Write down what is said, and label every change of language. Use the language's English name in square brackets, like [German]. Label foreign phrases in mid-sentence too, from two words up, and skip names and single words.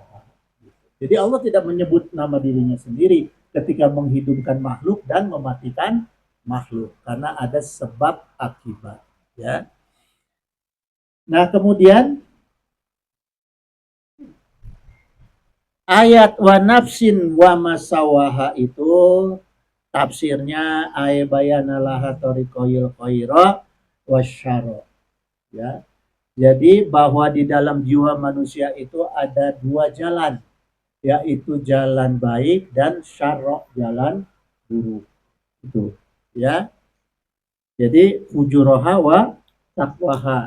[Indonesian] Jadi Allah tidak menyebut nama dirinya sendiri ketika menghidupkan makhluk dan mematikan makhluk karena ada sebab akibat, ya. Nah, kemudian ayat [Arabic] ونفس وما سواها [Indonesian] itu tafsirnya [Arabic] أي بين لها طريق الخير والشر, [Indonesian] ya. Jadi bahwa di dalam jiwa manusia itu ada dua jalan, yaitu jalan baik dan syarra, jalan buruk. Itu, ya. [Arabic] Jadi فجورها وتقواها.